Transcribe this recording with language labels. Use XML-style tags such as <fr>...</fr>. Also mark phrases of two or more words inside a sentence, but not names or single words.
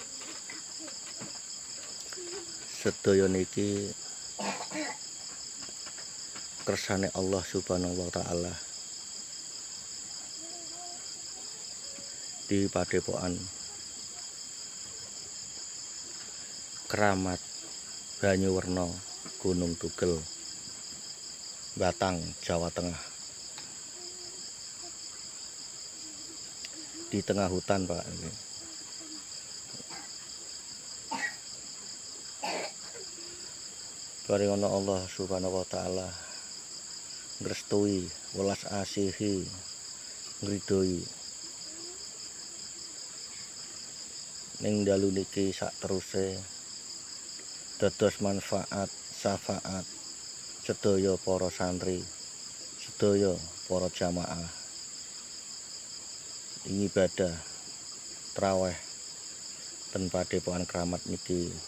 <jv>Sedaya niki kersane</jv> <ar>الله سبحانه وتعالى</ar> <jv>di Padepokan Keramat Banyuwerna Gunung Tugel Batang, Jawa Tengah.</jv> <id>Di tengah hutan, Pak.</id> <jv>Paringono</jv> <ar>الله سبحانه وتعالى</ar> <jv>ngrestui welas asihi, ngridhoi ning dalu niki sak teruse dados manfaat syafaat sedaya para santri, sedaya para jamaah ibadah traweh ten Padepokan Keramat niki.</jv>